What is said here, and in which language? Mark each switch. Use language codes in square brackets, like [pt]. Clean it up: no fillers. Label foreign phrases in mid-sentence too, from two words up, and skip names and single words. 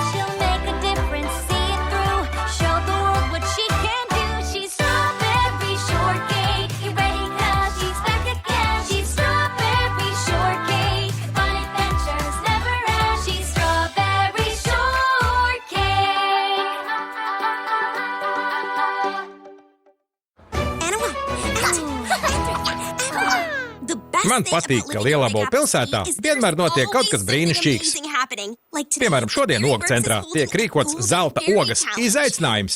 [en] She'll make a difference, see it through, show the world what she can do. She's strawberry shortcake. You ready? 'Cause she's back again. She's strawberry shortcake. Fun adventures never end. She's strawberry shortcake. [lv] Man patīk, ka Lielābo pilsētā vienmēr notiek kaut kas brīnišķīgs. Piemēram, šodien ogu centrā tiek rīkots zelta ogas izaicinājums.